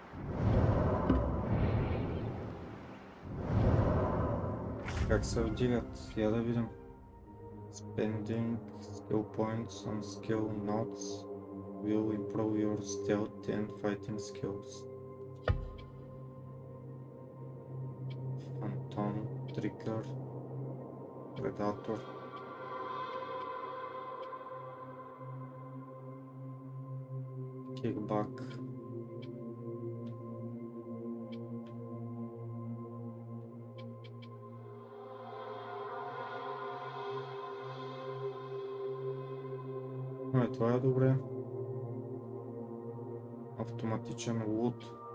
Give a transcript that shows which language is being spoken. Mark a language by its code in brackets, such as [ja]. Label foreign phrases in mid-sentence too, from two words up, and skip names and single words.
[bg] Как се вдигат? Я да видим. [en] Spending skill points on skill notes will improve your stealth and fighting skills. Phantom, Trigger, Predator. Kickback. [bg] Това е добре. Автоматичен лут.